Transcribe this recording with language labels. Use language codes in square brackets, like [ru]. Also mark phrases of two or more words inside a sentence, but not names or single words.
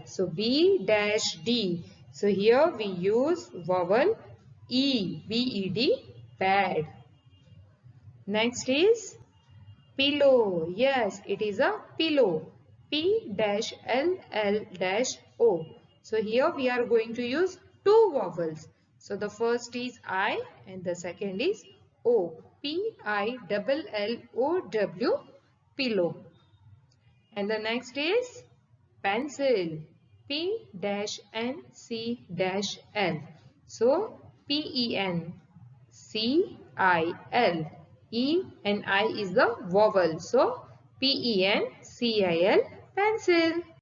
[en] So B dash D. So here we use vowel E, B-E-D, bad. Next is pillow. Yes, it is a pillow. P dash L L dash O. So here we are going to use two vowels. So the first is I and the second is O. P-I-L-L-O-W, pillow. And the next is pencil. P-N-C-L. So P-E-N-C-I-L. E and I is the vowel. So P-E-N-C-I-L, pencil.